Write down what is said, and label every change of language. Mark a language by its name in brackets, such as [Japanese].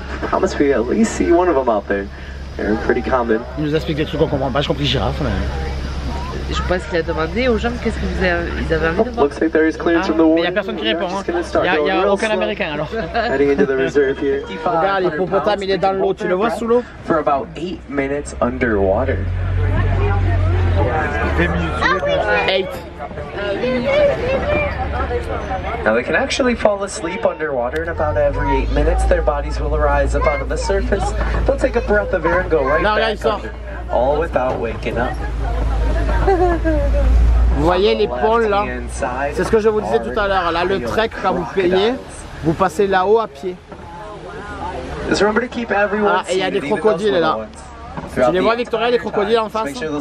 [English] Promise we at least see one of them out there. They're pretty common. [French] Il nous explique des trucs qu'on comprend pas. J'ai compris girafe. Mais... Je pense qu'il a demandé aux gens qu'est-ce qu'ils avaient envie de voir. [English] Looks like there is clearance from the [French] Mais il [English] war. [French] n'y a personne qui répond. Il n'y a aucun américain alors. [English] Heading into the reserve here. [French] Regarde, l'hippopotame, il est dans l'eau. Tu le vois sous l'eau? [English] For about 8 minutes underwater. 8. Now they can actually fall asleep underwater, and about every 8 minutes their bodies will rise up out of the surface. They'll take a breath of air and go right back under, all without waking up. [French] Vous voyez les ponts là? C'est ce que je vous disais tout à l'heure. Là, le trek, quand vous payez, vous passez là-haut à pied. Ah, et il y a des crocodiles là. Tu les vois, Victoria, les crocodiles en face?